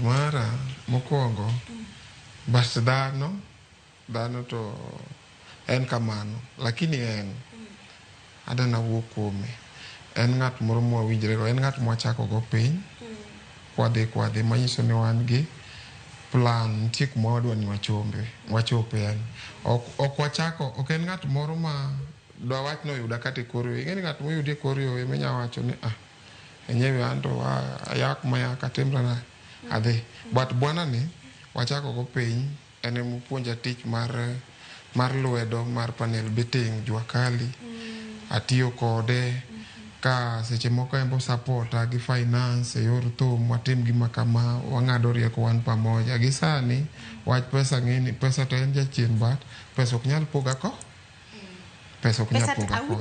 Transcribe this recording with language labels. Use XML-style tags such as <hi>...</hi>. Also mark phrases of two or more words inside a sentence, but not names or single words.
<luo>mara mokongo bas dano to en kamano lakini en adana wuok kuome en ngat moro mwawinjre go en ngat mwachako go piny kwade manyiso ni wan gi plan tik mwadwa ni wachope yani ok wachako ok en ngat moro ma dwa wach no yuda kate korio ngeni ngat mo yudi korio emenya wacho ni enyewe anto ayak maya katemra na ade but bwana ni wachako go piny ene mupuonja tich mar lwedo mar</luo> <en>panel beating</en> <sw>jua kali</sw> <luo>atiyo kode ka seche moko embo supporta gi finance yor thum watim gima kama wang'ado rieko wan pamoja gi sani wach pesa ng'ini pesa to en jachien but pesa ok nyal poga ko pesa ok nyal poga ko</luo>